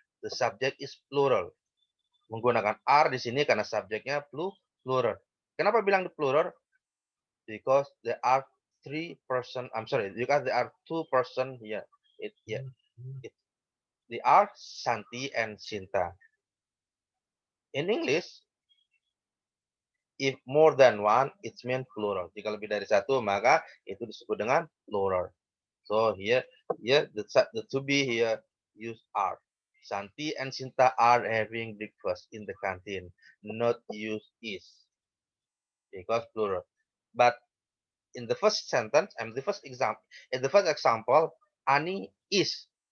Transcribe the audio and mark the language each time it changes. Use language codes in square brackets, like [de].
[en] The subject is plural. [id] Menggunakan are di sini karena subjeknya plural. Kenapa bilang plural? [en] Because there are 3 person. I'm sorry, because there are 2 person here. They are Santi and Sinta. In English, if more than one, it's mean plural. [id] Jika lebih dari satu, maka itu disebut dengan plural. [en] So here the to be here use are. Santi and Sinta are having breakfast in the canteen. Not use is because plural. But in the first sentence and the first example, Ani is.